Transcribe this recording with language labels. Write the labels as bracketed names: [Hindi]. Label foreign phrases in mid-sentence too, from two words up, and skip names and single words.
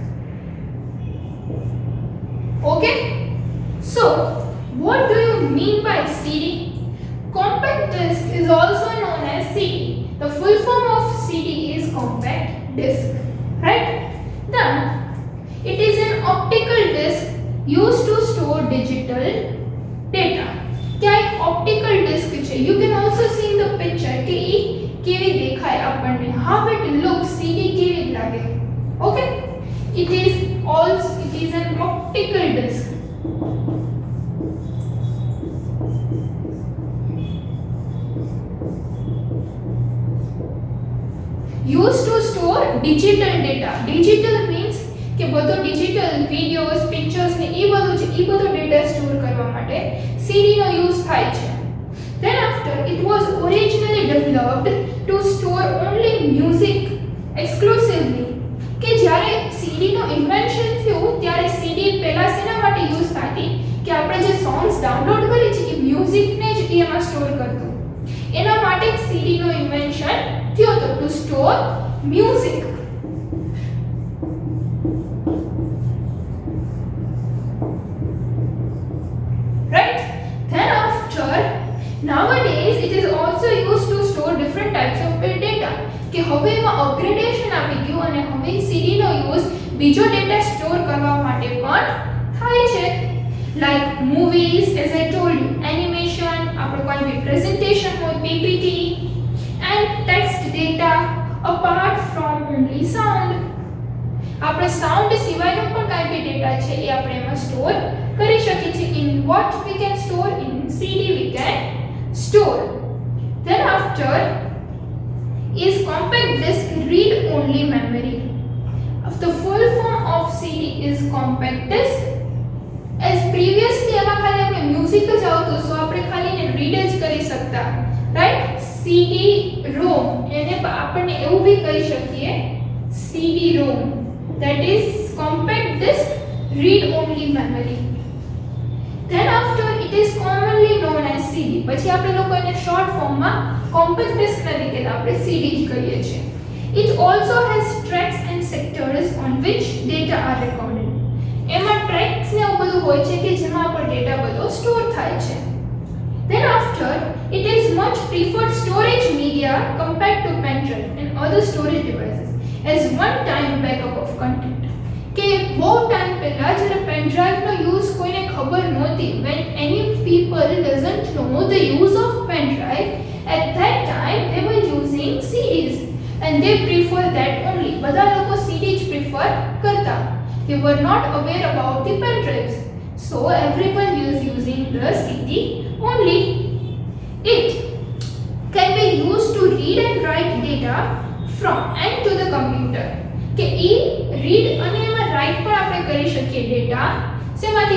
[English] Okay. So what do you mean by CD? Compact disc is also known as CD. The full form of CD is compact disc. Right? Then it is an optical disc used to store digital data. [Hindi] क्या एक [English] optical disc [Hindi] છે. [English] You can also see in the picture [Gujarati] કે ઈ કેવી દેખાય આપણને. [English] How it looks, CD [Gujarati] કેવી લાગે. [English] Okay, it is an optical disc. Used to store digital data. Digital means [Gujarati] કે બધો [English] digital videos, pictures [Gujarati] ને ઈ બધો [English] data store [Gujarati] કરવા માટે CD નો યુઝ થાય છે. [English] Then after, it was originally developed to store only music exclusively. [Gujarati] કે જ્યારે CD નો ઇન્વેન્શન થયું ત્યારે CD પહેલા શેના માટે યુઝ થતી કે આપણે જે [English] songs download [Gujarati] કરી છે એ મ્યુઝિકને જ એમાં સ્ટોર કરતું. એના માટે CD નો ઇન્વેન્શન થયો હતો [English] to store music. Nowadays it is also used to store different types of data. [Gujarati] કે હવે એમાં અપગ્રેડેશન આવી ગયું અને હવે CD નો યુઝ બીજો [English] data store [Gujarati] કરવા માટે પણ થાય છે. [English] Like movies, as I told you, animation, [Gujarati] આપણો કોઈ બી પ્રેઝન્ટેશન હોય, [English] PPT, and text data apart from only sound. [Gujarati] આપણે સાઉન્ડ સિવાયનો પણ કાંઈ બી ડેટા છે એ આપણે એમાં સ્ટોર કરી શકીએ છીએ. [English] In what we can store? In CD we can store. Then after is compact disc read only memory. The full form of CD is compact disc. As previously [Gujarati] એમાં ખાલી આપણે મ્યુઝિક જ આવતું સો આપણે ખાલી એને રીડ જ કરી શકતા, રાઈટ? [English] CD ROM [Gujarati] એને આપણે એવું બી કહી શકીએ [English] CD ROM, that is compact disk read only memory. Then after it is commonly known as CD. [Gujarati] પછી આપણે લોકો એને શોર્ટ ફોર્મમાં [English] compact disk [Gujarati] નથી કહેતા, આપણે CD જ કહીએ છીએ. [English] It also has tracks and sectors on which data are recorded. [Gujarati] એમાં ટ્રેક્સ ને એવું બધું હોય છે કે જેમાં આપણો ડેટા બધો સ્ટોર થાય છે. [English] Then after it is much preferred storage media compared to pen drive and other storage devices as one time backup of content. [Gujarati] કે બહુ ટાઈમ પહેલા જ્યારે પેન ડ્રાઈવનો યુઝ કોઈને ખબર નહોતી, [English] when any people doesn't know the use of pen drive, at that time they were using CDs and they prefer that only. [Gujarati] બધા લોકો CD જ prefer કરતા. [English] They were not aware about the pen drives, so everyone was using the CD only. It can be used to read and write data from and to the computer. [Gujarati] કે એ રીડ અને એમાં રાઇટ પણ આપણે કરી શકીએ ડેટા શેમાંથી?